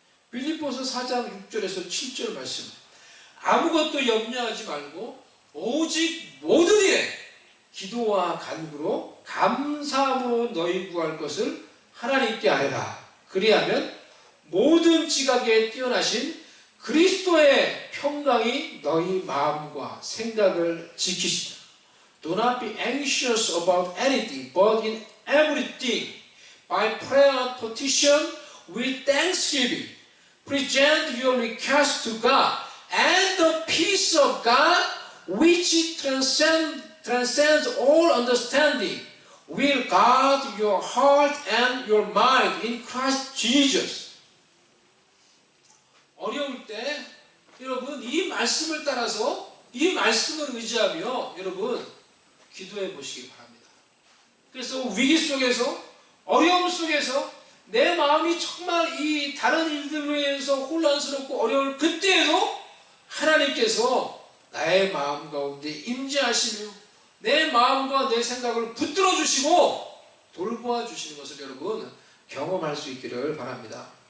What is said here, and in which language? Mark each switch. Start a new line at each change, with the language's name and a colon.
Korean: 빌립보서 4장 6절에서 7절 말씀, 아무것도 염려하지 말고 오직 모든 일에 기도와 간구로 감사함으로 너희 구할 것을 하나님께 아뢰라. 그리하면 모든 지각에 뛰어나신 그리스도의 평강이 너희 마음과 생각을 지키시라.
English: Do not be anxious about anything, but in everything, by prayer and petition, with thanksgiving, present your request to God, and the peace of God, which transcends all understanding, will guard your heart and your mind in Christ Jesus.
Korean: 어려울 때 여러분 이 말씀을 따라서, 이 말씀을 의지하며 여러분 기도해 보시기 바랍니다. 그래서 위기 속에서, 어려움 속에서 내 마음이 정말 이 다른 일들로 인해서 혼란스럽고 어려울 그때에도 하나님께서 나의 마음 가운데 임재하시며 내 마음과 내 생각을 붙들어 주시고 돌보아 주시는 것을 여러분 경험할 수 있기를 바랍니다.